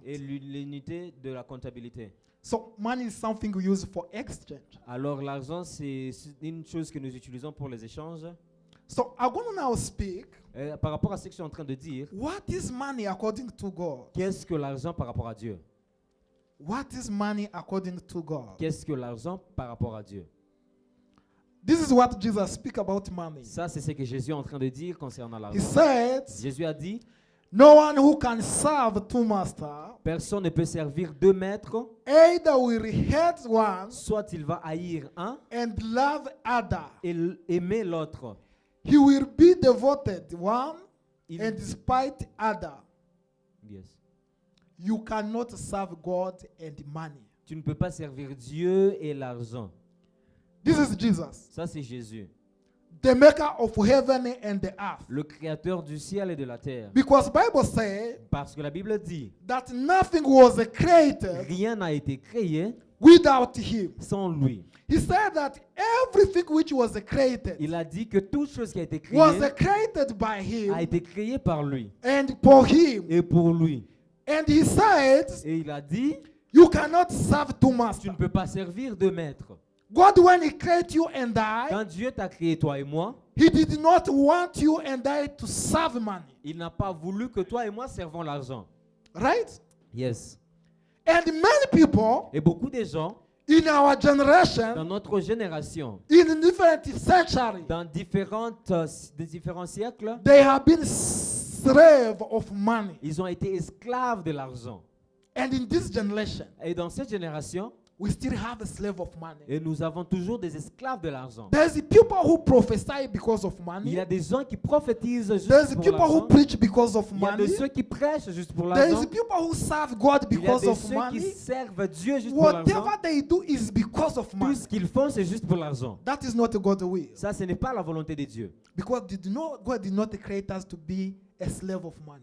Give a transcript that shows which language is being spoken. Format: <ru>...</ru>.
<fr>et l'unité de la comptabilité.</fr> <en>So money is something we use for exchange.</en> <fr>Alors l'argent, c'est une chose que nous utilisons pour les échanges.</fr> <en>So I'm going to now speak.</en> <fr>Par rapport à ce que je suis en train de dire,</fr> <en>What is money according to God?</en> <fr>qu'est-ce que l'argent par rapport à Dieu?</fr> <en>What is money according to God?</en> <fr>Qu'est-ce que l'argent par rapport à Dieu?</fr> <en>This is what Jesus speak about money.</en> <fr>Ça, c'est ce que Jésus est en train de dire concernant</fr> <en>He</en> <fr>l'argent.</fr> <en>said,</en> <fr>Jésus a dit,</fr> <en>no one who can serve two masters,</en> <fr>personne ne peut servir deux maîtres,</fr> <en>either will hate one</en> <fr>soit il va haïr un</fr> <en>and love other.</en> <fr>et aimer l'autre.</fr> <en>He will be devoted one</en> <fr>Il-</fr> <en>and despite other. Yes. You cannot serve God and money.</en> <fr>Tu ne peux pas servir Dieu et l'argent.</fr> <en>This is Jesus,</en> <fr>Ça, c'est Jésus,</fr> <en>the maker of heaven and the earth.</en> <fr>le créateur du ciel et de la terre.</fr> <en>Because Bible says</en> <fr>Parce que la Bible dit,</fr> <en>that nothing was created</en> <fr>rien n'a été créé</fr> <en>without him.</en> <fr>sans lui.</fr> <en>He said that everything which was created</en> <fr>Il a dit que toute chose qui a été créée</fr> <en>was created by</en> <fr>a</fr> <en>him</en> <fr>été créée par lui</fr> <en>and for him.</en> <fr>et pour lui.</fr> <en>And he said,</en> <fr>Et il a dit,</fr> <en>you cannot serve two</en> <fr>tu</fr> <en>masters.</en> <fr>ne peux pas servir deux maîtres.</fr> <en>God, when he created you and I,</en> <fr>Quand Dieu t'a créé, toi et moi,</fr> <en>he did not want you and I to serve money.</en> <fr>il n'a pas voulu que toi et moi servons l'argent.</fr> <en>Right? Yes. And many people</en> <fr>Et beaucoup de gens,</fr> <en>in our</en> <fr>dans</fr> <en>generation,</en> <fr>notre génération,</fr> <en>in different centuries,</en> <fr>dans des différents siècles,</fr> <en>they have been slave of money.</en> <fr>ils ont été esclaves de l'argent.</fr> <en>And in this generation,</en> <fr>Et dans cette génération,</fr> <en>we still have a slave of money.</en> <fr>et nous avons toujours des esclaves de l'argent.</fr> <en>There's people who prophesy because of</en> <fr>Il</fr> <en>money.</en> <fr>y a des gens qui prophétisent juste</fr> <en>There's</en> <fr>pour</fr> <en>people who</en> <fr>l'argent.</fr> <en>preach because of</en> <fr>Il y a de</fr> <en>money.</en> <fr>ceux qui prêchent juste pour</fr> <en>There's</en> <fr>l'argent.</fr> <en>people who serve God</en> <fr>Il y a</fr> <en>because</en> <fr>de</fr> <en>of</en> <fr>ceux qui</fr> <en>money.</en> <fr>servent Dieu juste pour l'argent.</fr> <en>Whatever they do is because of</en> <fr>Tout</fr> <en>money.</en> <fr>ce qu'ils font, c'est juste pour l'argent.</fr> <en>That is not God's will.</en> <fr>Ça, ce n'est pas la volonté de Dieu.</fr> <en>Because God did not create us to be a slave of money.</en>